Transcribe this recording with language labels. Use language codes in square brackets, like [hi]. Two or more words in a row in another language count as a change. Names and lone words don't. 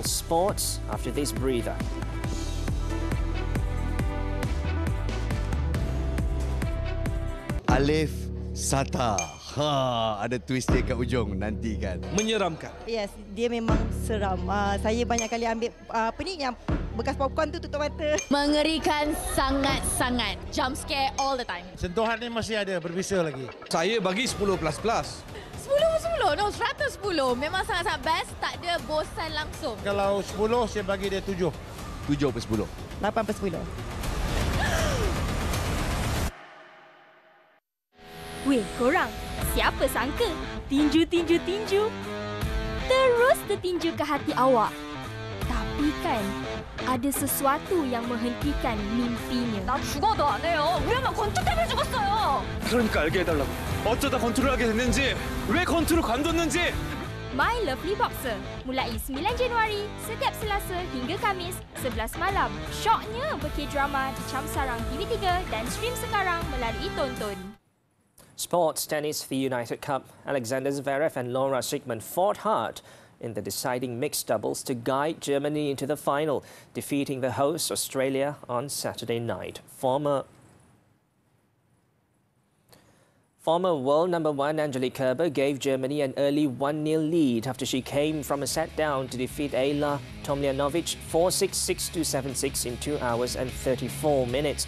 [en] Sports after this breather. [ms] Alif Sata. Ada twist dia kat ujung nanti kan. Menyeramkan. Yes, dia memang seram. Saya banyak kali ambil yang bekas popcorn tu tutup mata. Mengerikan sangat-sangat. [en] Jump scare all the time. [ms] Sentuhan ni masih ada, berbisa lagi. Saya bagi 10++. [en] 10, no 110. [ms] Memang sangat-sangat best, tak ada bosan langsung. Kalau 10, saya bagi dia 7. 7/10. 8/10. Weh, korang, siapa sangka tinju terus tertinju ke hati awak. Tapi kan, ada sesuatu yang menghentikan mimpinya. [ko] 나 죽어도 안 해요. 우리 엄마 권투 때문에 죽었어요. 그러니까 알게 해달라고. 어쩌다 권투를 하게 됐는지, 왜 권투를 관뒀는지. [ms] My Lovely Boxer, mulai 9 Januari, setiap Selasa hingga Khamis, 11 malam. Syoknya berke-drama di Cam Sarang TV3 dan stream sekarang melalui Tonton. [en] Sports tennis, the United Cup. Alexander Zverev and Laura Schickmann fought hard in the deciding mixed doubles to guide Germany into the final, defeating the hosts Australia on Saturday night. Former world number one Angelique Kerber gave Germany an early 1-0 lead after she came from a set down to defeat Ayla Tomljanovic 4-6, 6-2, 7-6 in 2 hours and 34 minutes.